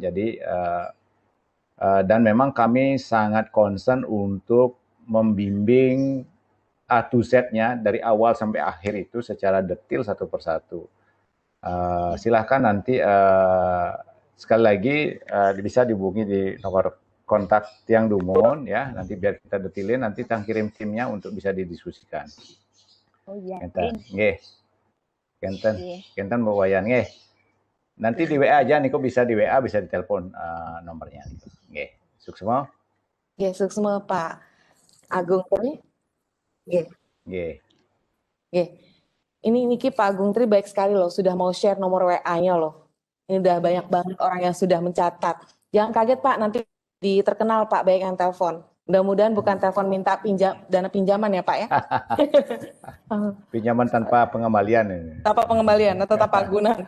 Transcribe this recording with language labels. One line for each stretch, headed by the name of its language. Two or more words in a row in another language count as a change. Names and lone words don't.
Indonesian: Jadi dan memang kami sangat concern untuk membimbing
English: A to Z-
Indonesian: nya dari awal sampai akhir itu secara detail satu persatu. Silahkan nanti sekali lagi bisa dihubungi di nomor kontak Tiang Dumon ya, nanti biar kita detailin, nanti Tiang kirim timnya untuk bisa didiskusikan. Oh iya.
Balinese: Kenten, nggih. Kenten,
Indonesian: Iya.
Balinese: kenten Bu Wayan nggih.
Indonesian: Nanti di WA aja, Niko bisa di WA, bisa ditelepon nomornya. Nggih, sukses semua.
Balinese: Nggih, suksma Pak Agung Tri. Nggih. Nggih.
Indonesian: Nggih. Ini Niki Pak Agung Tri baik sekali loh, sudah mau share nomor WA-nya loh. Ini udah banyak banget orang yang sudah mencatat. Jangan kaget Pak, nanti terkenal Pak, baik yang telepon. Mudah-mudahan bukan telepon minta dana pinjaman ya Pak ya. Pinjaman tanpa pengembalian ini. Tanpa pengembalian atau tanpa agunan.